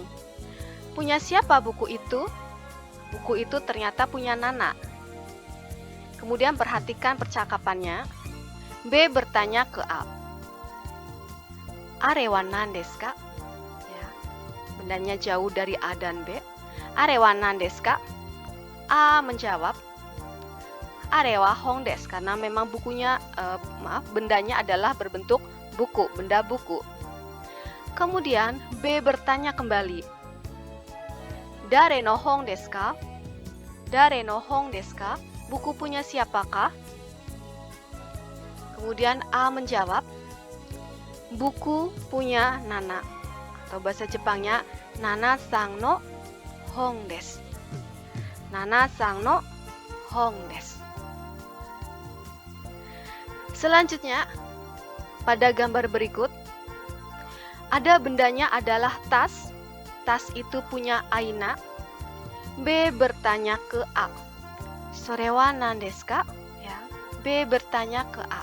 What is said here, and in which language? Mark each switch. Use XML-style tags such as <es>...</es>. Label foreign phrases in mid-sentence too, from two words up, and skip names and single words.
<id>Punya siapa buku itu? Buku itu ternyata punya Nana. Kemudian perhatikan percakapannya. B bertanya ke A.</id> <ja>あれは何ですか?</ja> <id>Ya. Bendanya jauh dari A dan B.</id> <ja>あれは何ですか?</ja> <id>A menjawab,</id> <ja>あれは本です,</ja> <id>karena memang bendanya adalah berbentuk buku, benda buku. Kemudian B bertanya kembali,</id> <ja>誰の本ですか? 誰の本ですか?</ja> <id>Buku punya siapakah? Kemudian A menjawab, buku punya Nana, atau bahasa Jepangnya</id> <ja>ナナさんの本です. ナナさんの本です.</ja> <id>Selanjutnya, pada gambar berikut, ada bendanya adalah tas. Tas itu punya Aina. B bertanya ke A.</id> <ja>それは何ですか？はい.</ja> <id>B bertanya ke A.</id>